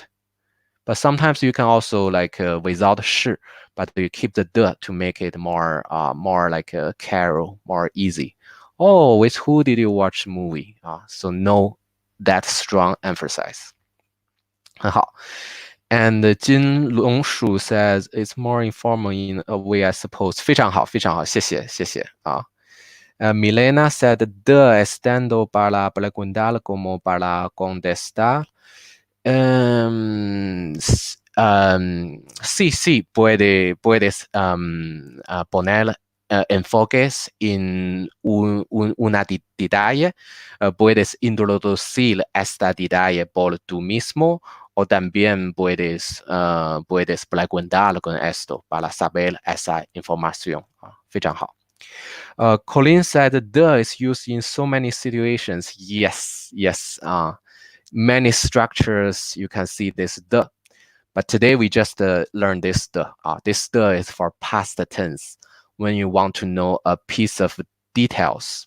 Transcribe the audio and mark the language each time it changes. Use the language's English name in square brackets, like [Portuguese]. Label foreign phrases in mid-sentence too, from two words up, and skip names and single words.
[English] But sometimes you can also like without 是, but you keep the 的 to make it more like a carol, more easy. Oh, with who did you watch movie? So no that strong emphasis. [Chinese] 很好。 [English] And Jin Longshu says it's more informal in a way, I suppose. [Chinese] 非常好，非常好，谢谢，谢谢啊。 [Spanish] Milena said de estando para preguntar como para contestar. Sí, sí, puedes poner enfoques en una detalle. Puedes introducir esta detalle por tú mismo, o también puedes preguntar con esto para saber esa información. [Chinese] 非常好。 [English] Colin said the is used in so many situations. Yes. Many structures you can see this the. But today we just learned this the. This the is for past tense. When you want to know a piece of details.